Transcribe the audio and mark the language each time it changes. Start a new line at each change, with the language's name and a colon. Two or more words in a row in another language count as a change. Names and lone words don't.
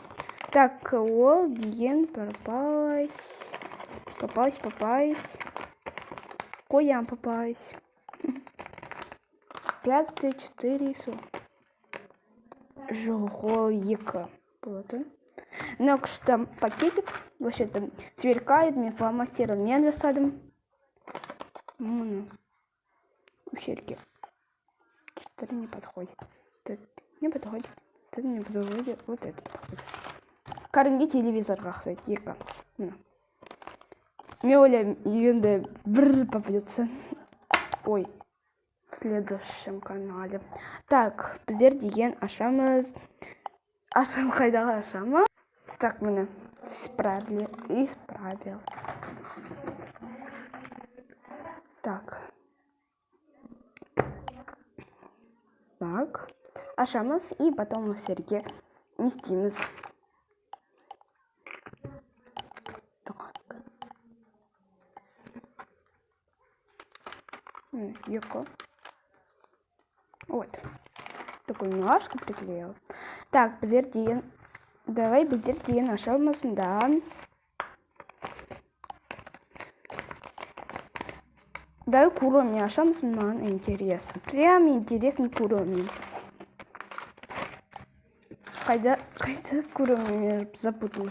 Kazakh: Так, ол деген попалась. Қоям попалась. 5, 3, 4, жоқ, ол 2 болады.
Russian: Но что пакетик, вообще там сверкает,
Kazakh: мен фломастером мен жасадым.
Russian: Ущелье. 4 не подходит. Не подходит. Это не подходит. Вот это подходит.
Kazakh: Кәдімгі телевизорға ұқсайды, 2. Мен ойлаймын, енді бір попадется.
Russian: Ой, в следующем канале. Так,
Kazakh: біздер деген ашамыз. Ашам қайдағы ашамы? Так, міне, исправил.
Russian: Так. Так.
Kazakh: Ашамыз
Russian: и потом
Kazakh: серге не істейміз.
Russian: Юко. Вот. Такой немножко приклеил. Так,
Kazakh: біздер деген. Давай біздер деген ашамыз, да. Давай Куроми ашамыз,
Russian: маған интересно. Прям интересный
Kazakh: Куроми. Қайда Куроми, мен запуталась.